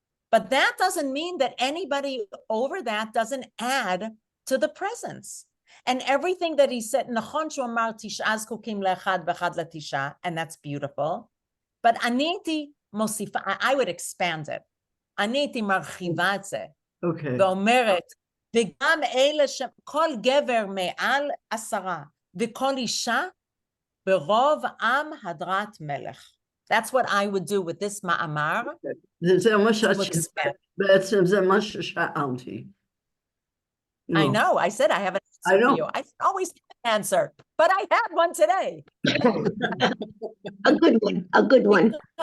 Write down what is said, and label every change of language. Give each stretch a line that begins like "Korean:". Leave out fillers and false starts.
English: But that doesn't mean that anybody over that doesn't add to the presence. And everything that he said,
Hebrew: נכון שהוא אמר 9 זקוקים לאחד ואחד לתשעה,
English: and that's beautiful. But
Hebrew: אני הייתי מוסיפה,
English: I would expand it.
Hebrew: אני הייתי מרחיבה את זה. ואומרת, וגם אלה שכל גבר מעל 10 וכל אישה ברוב עם הדרת מלך.
English: That's what I would do with this מאמר.
Hebrew: זה מה בעצם זה מה ששאלתי.
English: I know, I said I have an answer for you. I always have an answer, but I had one today. A good one.